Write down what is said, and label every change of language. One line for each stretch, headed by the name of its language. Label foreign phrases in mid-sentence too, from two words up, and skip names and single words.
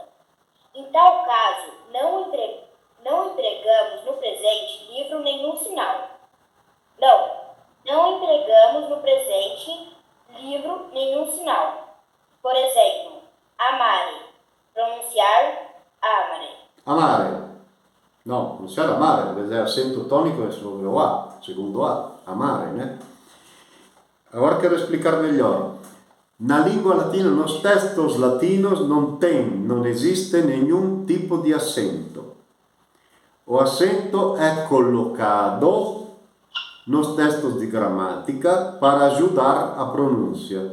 Portuguese: Em tal caso, não empregamos no presente livro nenhum sinal. Não empregamos no presente livro nenhum sinal. Por exemplo, amare, pronunciar amare.
Italian: Amare. No, pronunciare amare, perché è accento tonico è
Portuguese: sobre o A, segundo A.
Italian: Amare, né?
Portuguese: Agora quero explicar melhor. Na língua latina, nos textos latinos, não existe nenhum tipo de acento. O acento é colocado nos textos de gramática para ajudar a pronúncia.